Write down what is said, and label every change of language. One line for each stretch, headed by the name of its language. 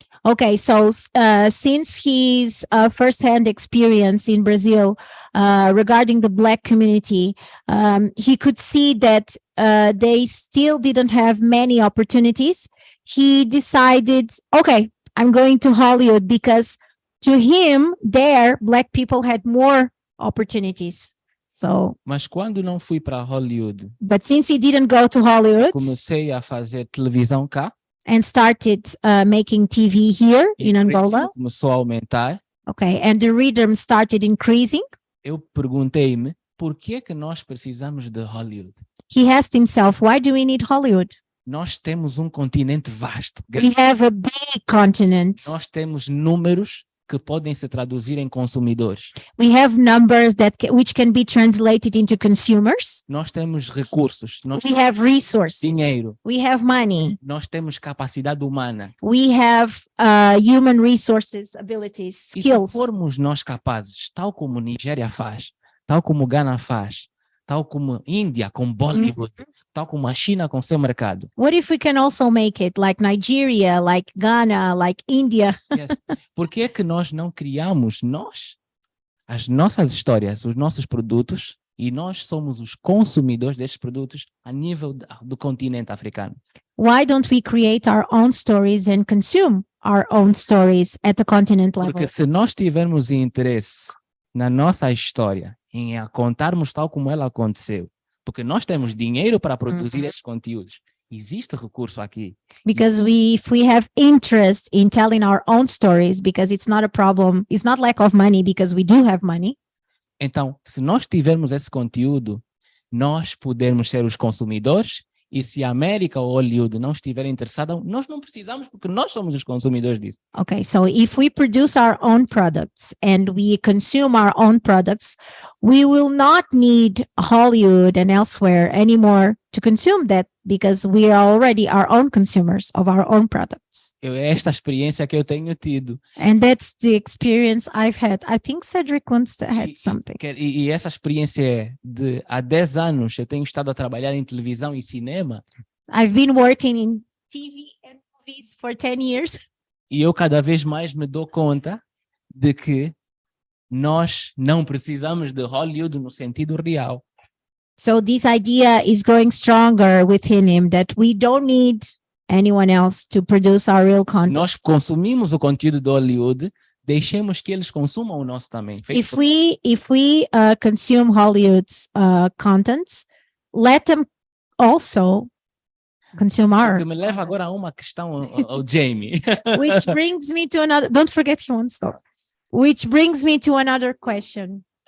English: Okay, so since his first-hand experience in Brazil regarding the Black community, he could see that they still didn't have many opportunities. He decided, okay, I'm going to Hollywood, because to him, there, Black people had more opportunities. So,
Portuguese: mas quando não fui para Hollywood,
English: but since he didn't go to Hollywood,
Portuguese: comecei a fazer televisão cá,
English: and started making TV here in Angola,
Portuguese: começou a aumentar.
English: Okay, and the rhythm started increasing.
Portuguese: Eu perguntei-me, por que que nós precisamos de Hollywood?
English: He asked himself, why do we need Hollywood?
Portuguese: Nós temos um continente vasto.
English: We have a big continent.
Portuguese: Nós temos números que podem se traduzir em consumidores.
English: We have numbers which can be translated into consumers.
Portuguese: Nós temos recursos.
English: We have resources.
Portuguese: Dinheiro.
English: We have money.
Portuguese: Nós temos capacidade humana.
English: We have human resources, abilities, skills.
Portuguese: E se formos nós capazes, tal como Nigéria faz, tal como Ghana faz, tal como Índia com Bollywood, tal como a China com seu mercado.
English: What if we can also make it like Nigeria, like Ghana, like India? Yes.
Portuguese: Por que é que nós não criamos as nossas histórias, os nossos produtos, e nós somos os consumidores destes produtos a nível do continente africano?
English: Why don't we create our own stories and consume our own stories at the continent level?
Portuguese: Porque se nós tivermos interesse na nossa história, em a contarmos tal como ela aconteceu, porque nós temos dinheiro para produzir esses conteúdos, existe recurso aqui.
English: Because if we have interest in telling our own stories, because it's not a problem, it's not lack of money, because we do have money.
Portuguese: Então, se nós tivermos esse conteúdo, nós podemos ser os consumidores, e se a América ou Hollywood não estiver interessada, nós não precisamos, porque nós somos os consumidores disso.
English: Okay, so if we produce our own products and we consume our own products, we will not need Hollywood and elsewhere anymore to consume that, because we are already our own consumers of our own products.
Portuguese: É esta experiência que eu tenho tido.
English: And that's the experience I've had. I think Cedric wants to add something.
Portuguese: E essa experiência é de há 10 anos eu tenho estado a trabalhar em televisão e cinema.
English: I've been working in TV and movies for 10 years.
Portuguese: E eu cada vez mais me dou conta de que nós não precisamos de Hollywood no sentido real.
English: So this idea is growing stronger within him, that we don't need anyone else to produce our real content.
Portuguese: Nós consumimos o conteúdo do Hollywood, deixemos que eles consumam o nosso também.
English: If we consume Hollywood's contents, let them also consume
Portuguese: O
English: art.
Portuguese: que me leva agora a uma questão ao Jamie.
English: Which brings me to another, don't forget he won't stop. Which brings me to another question.